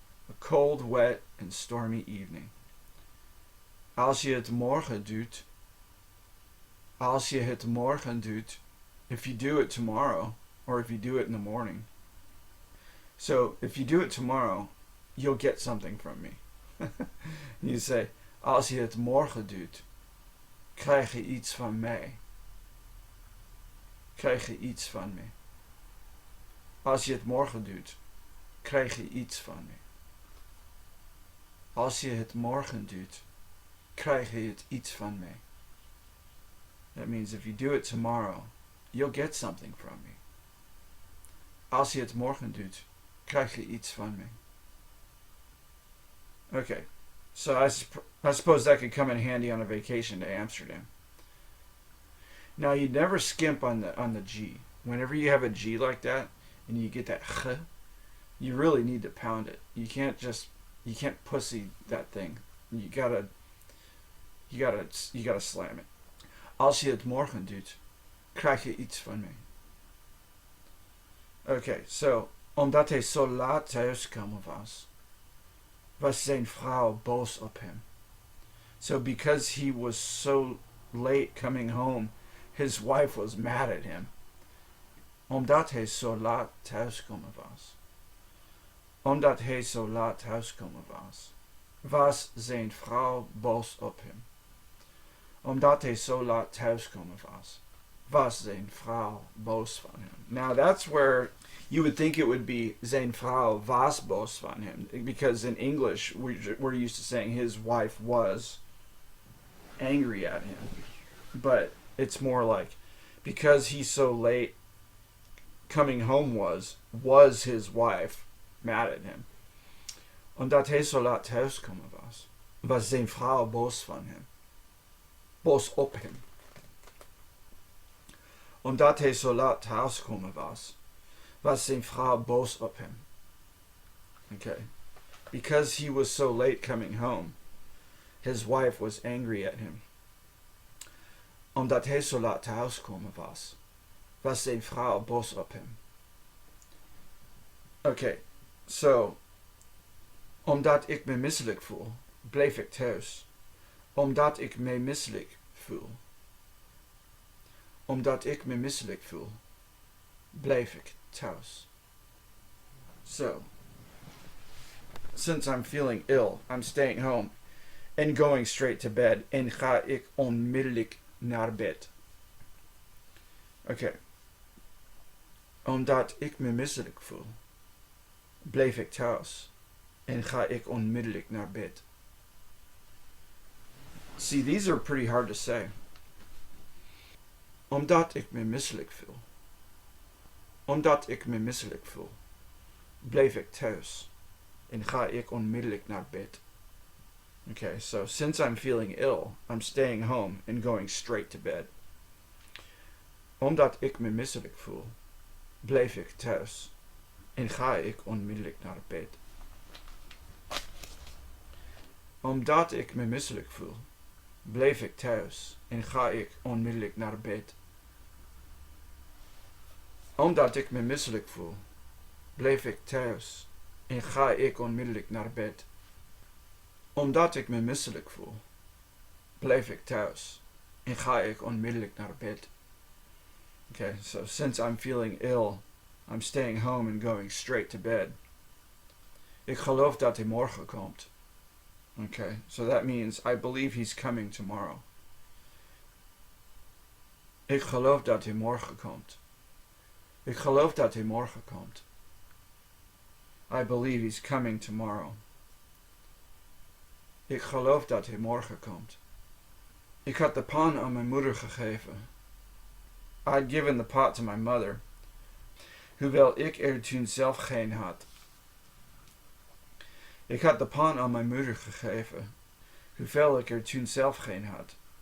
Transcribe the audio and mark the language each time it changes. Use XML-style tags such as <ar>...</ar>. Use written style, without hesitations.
<en>A cold, wet, and stormy evening.</en> <nl>Als je het morgen doet. Als je het morgen doet.</nl> <en>If you do it tomorrow. Or if you do it in the morning. So, if you do it tomorrow, you'll get something from me. You say,</en> <nl>als je het morgen doet, krijg je iets van mij. Krijg je iets van me. Als je het morgen doet, krijg je iets van me. Als je het morgen doet, krijg je het iets van me.</nl> <en>That means if you do it tomorrow, you'll get something from me.</en> <nl>Als je het morgen doet, krijg je iets van me.</nl> <en>Okay, so I suppose that could come in handy on a vacation to Amsterdam. Now you never skimp on the G. Whenever you have a G like that and you get that ch, you really need to pound it. You can't pussy that thing. You gotta slam it.</en> <nl>Als je het morgen doet, krijg je iets van me.</nl> <en>Okay, so</en> <nl>omdat hij zo laat thuiskomen was zijn vrouw boos op hem.</nl> <en>So because he was so late coming home, his wife was mad at him.</en> <nl>Omdat hij zo laat thuiskomen was. Omdat hij zo laat thuiskomen was zijn vrouw boos op hem. Omdat hij zo laat thuiskomen was zijn vrouw boos van hem.</nl> <en>Now that's where you would think it would be</en> <nl>zijn vrouw was boos van hem,</nl> <en>because in English we're used to saying his wife was angry at him. But it's more like, because he's so late coming home was his wife mad at him.</en> <nl>Omdat hij zo laat thuiskomen was zijn vrouw boos van hem. Boos op hem. Omdat hij zo laat thuiskomen was zijn vrouw boos op hem. Okay.</nl> <en>Because he was so late coming home, his wife was angry at him.</en> <nl>Omdat hij zo laat thuiskomen was zijn vrouw boos op hem. Okay.</nl> <en>So,</en> <nl>omdat ik me misselijk voel, bleef ik thuis. Omdat ik me misselijk voel. Omdat ik me misselijk voel, bleef ik thuis.</nl> <en>So, since I'm feeling ill, I'm staying home and going straight to bed.</en> <nl>En ga ik onmiddellijk naar bed. Oké. Omdat ik me misselijk voel, bleef ik thuis en ga ik onmiddellijk naar bed.</nl> <en>See, these are pretty hard to say.</en> <nl>Omdat ik me misselijk voel. Omdat ik me misselijk voel, bleef ik thuis en ga ik onmiddellijk naar bed.</nl> <en>Okay, so since I'm feeling ill, I'm staying home and going straight to bed.</en> <nl>Omdat ik me misselijk voel, bleef ik thuis en ga ik onmiddellijk naar bed. Omdat ik me misselijk voel, bleef ik thuis en ga ik onmiddellijk naar bed. Omdat ik me misselijk voel, bleef ik thuis en ga ik onmiddellijk naar bed. Omdat ik me misselijk voel, bleef ik thuis en ga ik onmiddellijk naar bed.</nl> <en>Okay, so since I'm feeling ill, I'm staying home and going straight to bed.</en> <nl>Ik geloof dat hij morgen komt.</nl> <en>Okay, so that means I believe he's coming tomorrow.</en> <nl>Ik geloof dat hij morgen komt. Ik geloof dat hij morgen komt.</nl> <en>I believe he's coming tomorrow.</en> <nl>Ik geloof dat hij morgen komt. Ik had de pan aan mijn moeder gegeven.</nl> <en>I'd given the pot to my mother,</en> <nl>hoewel ik er toen zelf geen had. Ik had de pan aan mijn moeder gegeven, hoewel ik er toen zelf geen had.</nl>